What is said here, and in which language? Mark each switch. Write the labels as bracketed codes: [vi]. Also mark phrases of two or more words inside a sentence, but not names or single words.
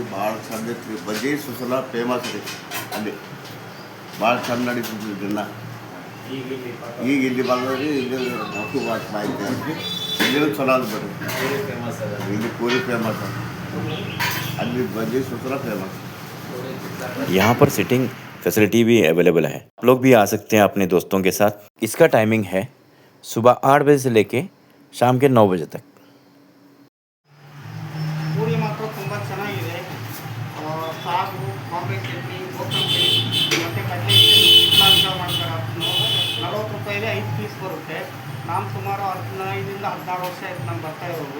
[kn] ಭಾಳ ಚಂದ ಇರ್ತೀರಿ. ಬಜ್ಜಿ ಸುಸಲ ಫೇಮಸ್ ರೀ. ಅಲ್ಲಿ ಭಾಳ ಚಂದ ನಡೀತಿದ್ವಿ ದಿನ. ಈಗ ಇಲ್ಲಿ ಬಂದ್ರಿ, ಇಲ್ಲಿ ಮೊಸರು ವಾಚ್ ಮಾಹಿತಿ ಅಂತ ಇಲ್ಲಿನೂ ಚಲೋ ಅದು ಬರ್ರಿ. ಫೇಮಸ್ ಅದ ಇಲ್ಲಿ ಪೂರಿ ಫೇಮಸ್ ಅದ, ಅಲ್ಲಿ ಬಜ್ಜಿ ಸುಸಲ ಫೇಮಸ್. [hi] यहाँ पर [en] sitting facility [hi] भी अवेलेबल है। आप लोग भी आ सकते हैं अपने दोस्तों के साथ। इसका टाइमिंग है सुबह 8 बजे से लेके शाम के 9 बजे तक। [kn] ಪೂರಿ ಮಾತ್ರ ತುಂಬ ಚೆನ್ನಾಗಿದೆ. ಸಾಗು, ಬಾಂಬೆ ಚಟ್ನಿ, ಕೋಸಂಬರಿ ಮತ್ತು ಕಡಲೆ ಹಿಟ್ಟು ಮಾಡ್ತಾರೆ. 40 ರೂಪಾಯಿಗೆ 5 ಪೀಸ್ ಬರುತ್ತೆ. ನಾನು ಸುಮಾರು 15-16 ವರ್ಷ ಆಯ್ತು ನಾನು ಬರ್ತಾ ಇರೋದು.